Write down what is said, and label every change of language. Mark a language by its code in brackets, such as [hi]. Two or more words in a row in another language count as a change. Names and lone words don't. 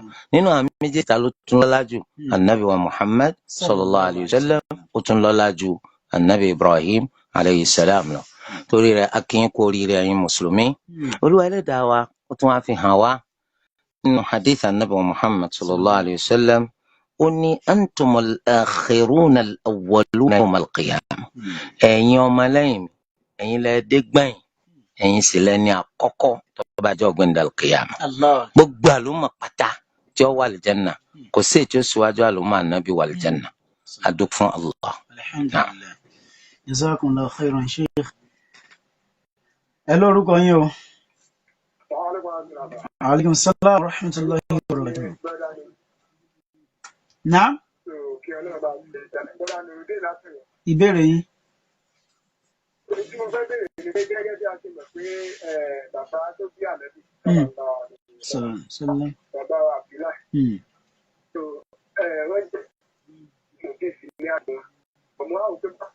[yo] nínú àwọn méjì ìta ló tún lọ́lá jù anabi wa Muhammad [ar] صلى الله عليه وسلم [yo] ó tún lọ́lá jù anabi Ibrahim [ar] عليه السلام [yo] lọ. torí rẹ̀ akínyìn kú oríire ẹ̀yin mùsùlùmí. Olúwa Ẹlẹ́dàá wa ó tún wá fi hàn wá nínú hadith anabi wa Muhammad [ar] صلى الله عليه وسلم [yo] ó ní [ar] أنتم الآخرون الأولون يوم القيامة. [yo] ẹ̀yin ọmọlẹ́yìn mi ẹ̀yin lẹ dé gbẹ̀yìn ẹ̀yin sì lẹ́ni àkọ́kọ́ tó bá jẹ́ ọ̀gbẹ́ndàl kìyàmà. gbogbo àlùmọ̀ pátá tí ó wà lìjẹ́nà kò sí ètò síwájú àlùmọ̀ ànábì wà lìjẹ́nà. adúpẹ́ fún Allah. [ar] الحمد لله جزاكم الله خيرا شيخ. [yo] ẹ lórúkọ yín o. [ar] عليكم السلام ورحمة الله وبركاته. [yo] naam. ìbéèrè yín. tí mo fẹ́ bèrè ní pé gẹ́gẹ́ bí a ti mọ̀ pé bàbá tó bí ànábì bàbá wa Abdullahi tó wọ́n jẹ́ òkè sí ní àgbọn ọmọ àwọn tó bá.